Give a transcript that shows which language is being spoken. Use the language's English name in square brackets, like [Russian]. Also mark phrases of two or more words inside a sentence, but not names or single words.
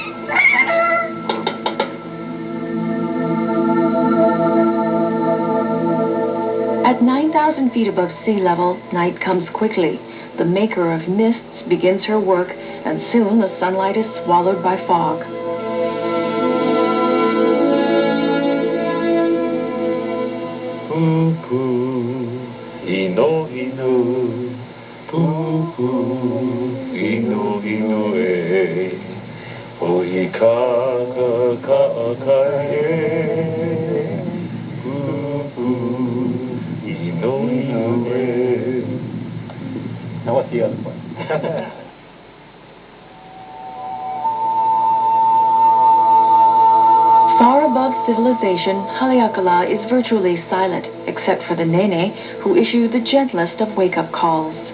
[English] At 9,000 feet above sea level, night comes quickly. The maker of mists begins her work, and soon the sunlight is swallowed by fog. [Hawaiian] Pupu, ino ino, pupu, ino ino e, ohi ka ka e, pupu. [English] Now what's the other part? civilization, Haleakala is virtually silent, except for the Nene, who issue the gentlest of wake-up calls.